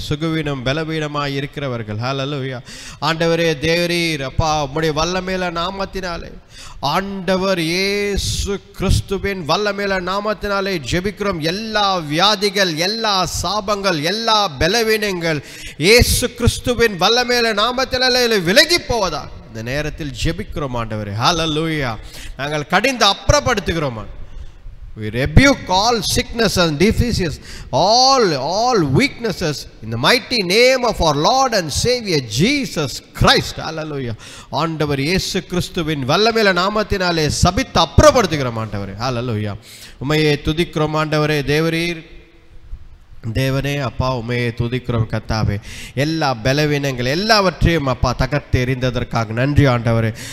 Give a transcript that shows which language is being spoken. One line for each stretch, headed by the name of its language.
Tamil: சுகவீனம் பலவீனமாக இருக்கிறவர்கள், ஹல்லேலூயா ஆண்டவரே தேவரீர் அப்பா உம்முடைய வல்லமையுள்ள நாமத்தினாலே, ஆண்டவர் இயேசு கிறிஸ்துவின் வல்லமையுள்ள நாமத்தினாலே ஜெபிக்கிறோம். எல்லா வியாதிகள், எல்லா சாபங்கள், எல்லா பலவீனங்கள் இயேசு கிறிஸ்துவின் வல்லமையுள்ள நாமத்தினாலே விலகி போவதா இந்த நேரத்தில் ஜெபிக்கிறோம் ஆண்டவரே. ஹல்லேலூயா. நாங்கள் கடிந்து அப்புறப்படுத்துகிறோம்.
English: We rebuke all sickness and diseases, all weaknesses in the mighty name of our Lord and Savior Jesus Christ. Hallelujah.
Tamil: ஆண்டவர் இயேசு கிறிஸ்துவின் வல்லமையுள்ள நாமத்தினாலே சபித்து அப்புறப்படுத்துகிறோம் ஆண்டவரே. ஹல்லேலூயா. உம்மையே துதிக்கிறோம் ஆண்டவரே. தேவரீர் தேவனே அப்பா உம்மையே துதிக்கிறோம் கர்த்தாவே. எல்லா பலவீனங்கள் எல்லாவற்றையும் அப்பா தகர்த்து எறிந்ததற்காக நன்றி ஆண்டவரே.